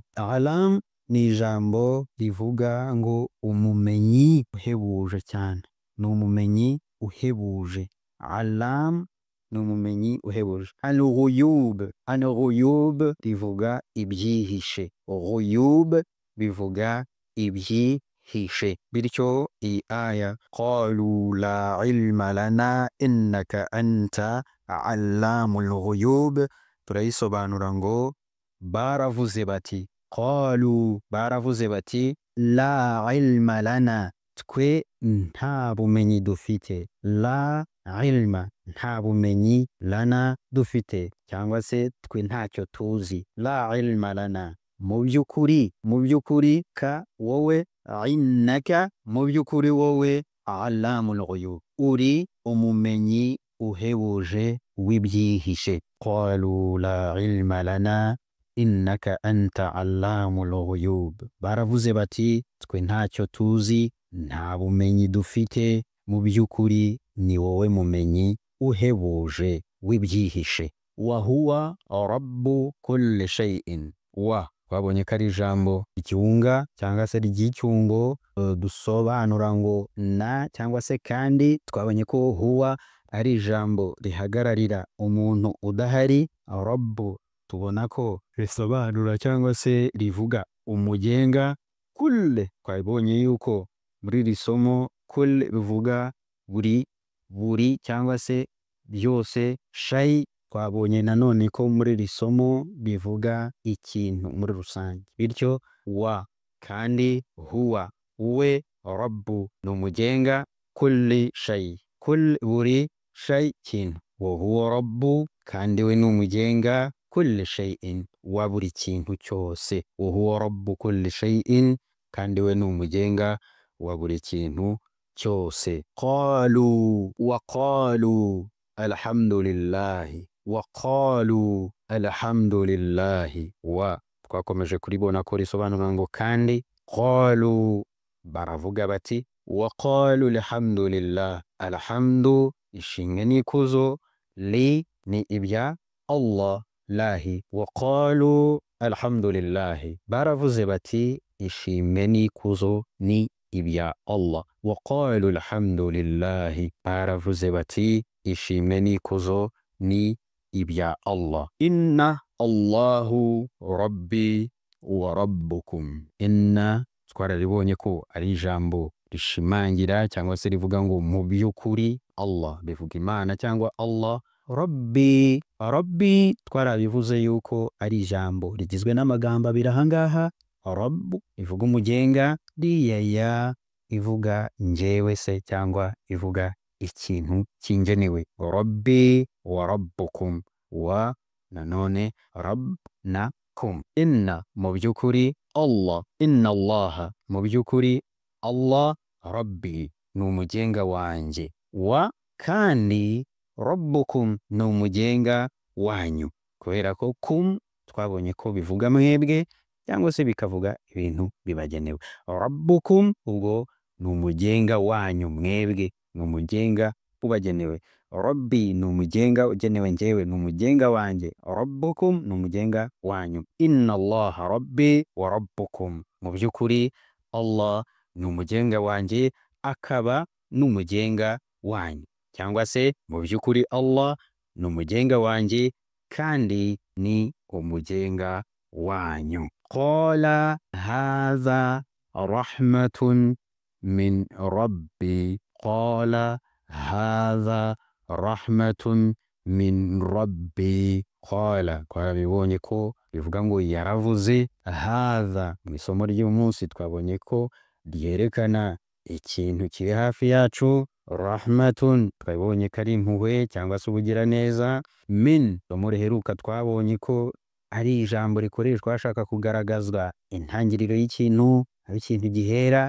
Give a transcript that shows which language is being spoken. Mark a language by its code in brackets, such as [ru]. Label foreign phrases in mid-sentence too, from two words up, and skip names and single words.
[rw] Alam ni ijambo rivuga ngo umumenyi uhebuje cyane, ni umumenyi uhebuje. Alam numumenyi uhebuje. Al-ghuyub bivuga ibyihishe. Ghuyub bivuga ibyihishe. Bityo iyi aya [ar] قالوا لا علم لنا إنك أنت علام الغيوب [rw] turayisobanura ngo baravuze bati, qalu baravuze bati, [ar] لا علم لنا [rw] twe nta bumenyi dufite. [ar] لا علم [rw] nta bumenyi, lana dufite, cyangwa se twe ntacyo tuzi. [ar] لا علم لنا [rw] mu by'ukuri ka wowe, innaka mu by'ukuri wowe, [ar] علام الغيوب [rw] uri umumenyi uhebuje w'ibyihishe. [ar] قالوا لا علم لنا إنك أنت علام الغيوب [rw] baravuze bati twe ntacyo tuzi, nta bumenyi dufite, mu by'ukuri ni wowe mumenyi uhebuje w'ibyihishe. [ar] وهو رب كل شيء. [rw] Wa twabonye ko ari ijambo ikiunga cyangwa se ry'icyungo dusobanura ngo na cyangwa se kandi. Twabonye ko huwa ari ijambo rihagararira umuntu udahari. Rabbu tubona ko risobanura cyangwa se rivuga umugenga. Kulle twabonye yuko muri iri somo kulle bivuga buri cyangwa se byose. Shay twabonye nanone ko muri iri somo bivuga ikintu muri rusange. Bityo wa kandi huwa we, rabbu ni umugenga, [ar] كل شيء [rw] buri shay kintu, [ar] وهو رب [rw] kandi we ni umugenga, [ar] كل شيء [rw] wa buri kintu cyose. [ar] وهو رب كل شيء [rw] kandi we ni umugenga wa buri kintu cyose. [ar] قالوا وقالوا الحمد لله وقالوا الحمد لله. [rw] Wa twakomeje kuribona ko risobanura ngo kandi. Qalu baravuga bati, [ar] وقالوا الحمد لله. [rw] Alhamdu ishimwe n'ikuzo, li ni ibya Allah, lahi [ar] وقالوا الحمد لله [rw] baravuze bati ishimwe n'ikuzo ni ibya Allah. [ar] وقالوا الحمد لله [rw] baravuze bati ishimwe n'ikuzo ni ibya Allah. [ar] إن الله ربي وربكم. [rw] Inna twararibonye ko ari ijambo rishimangira cyangwa se rivuga ngo mu by'ukuri. Allah bivuga Imana cyangwa Allah. Rabbi twarabivuze yuko ari ijambo rigizwe n'amagambo abiri ahangaha. Rabbu ivuga umugenga, riyaya ivuga njyewe se cyangwa ivuga ikintu kingenewe. [ar] ربي وربكم. [rw] Wa nanone rabb na kum. Inna mu by'ukuri Allah. Inna Allah mu by'ukuri Allah. Rabbi ni umugenga wanjye. Wa kandi rabbukum ni umugenga wanyu. Kubera ko kum twabonye ko bivuga mwebwe cyangwa se bikavuga ibintu bibagenewe. Rabbukum ubwo ni umugenga wanyu mwebwe, ni umugenga ubagenewe. Rabbi ni umugenga ugenewe njyewe, ni umugenga wanjye. Rabbukum ni umugenga wanyu. [ar] إن الله ربي وربكم. [rw] Mu by'ukuri Allah ni umugenga wanjye akaba n'umugenga wanyu, cyangwa se mu by'ukuri Allah ni umugenga wanjye kandi ni umugenga wanyu. [ar] قال هذا رحمة من ربي. قال هذا رحمة من ربي. [rw] Qala twabibonye ko bivuga ngo yaravuze. Hadha mu isomo ry'umunsi twabonye ko ryerekana ikintu kiri hafi yacu. Rahmatun twabonye ko ari impuhwe cyangwa se ubugira neza. Min isomo riheruka twabonye ko ari ijambo rikoreshwa hashaka kugaragazwa intangiriro y'ikintu, aho ikintu gihera.